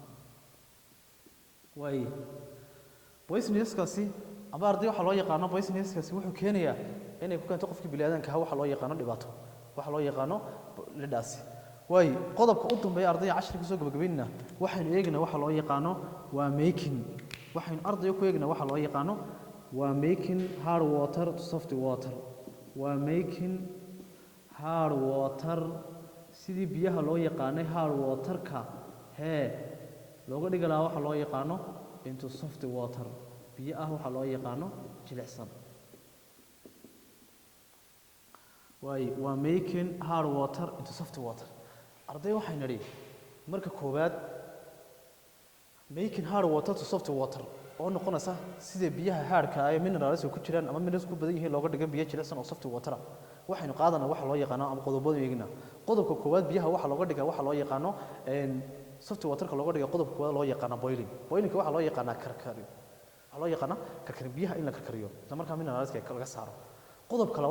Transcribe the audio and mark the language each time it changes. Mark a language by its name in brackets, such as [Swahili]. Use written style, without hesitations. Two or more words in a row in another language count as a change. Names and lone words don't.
[Somali] way poisonous-kaasi ama arday waxa loo yaqaano poisonous-kaasi wuxuu keenayaa inay ku keento qofkii bini'aadanka waxa loo yaqaano dhibaato waxa loo yaqaano leadaasi way qodobka u dambeeya ardayga casharka soo gabagabeynaa waxaynu eegnaa waxa loo yaqaano waa making waxaynu ardayga ku eegnaa waxa loo yaqaano waa [English] making hard water to soft water [Somali] waa [English] making hard water [Somali] sidii biyaha loo yaqaanay [English] hard water-ka [Somali] looga dhigi lahaa waxa loo yaqaano [English] into soft water [Somali] biyo waxa loo yaqaano jilicsan waa [English] making hard water into soft water [Somali] arday waxay nidhi marka koowaad [English] making hard water to soft water [Somali] oo noqonaysa sida biyaha hardka ay minerals ku jiraan ama minerals ku badan yihiin looga dhigo biyo jilicsan oo [English] soft water [Somali] waxaynu qaadanaa waxa loo yaqaano ama qodobada eegna qodobka koowaad biyaha waxa looga dhigaa waxa loo yaqaano [English] soft water-ka [Somali] looga dhigo qodobka koowaad loo yaqaano boiling waxa loo yaqaanaa karkarin biyaha in la karkariyo isla markaa mineralska laga saaro qodobka labaad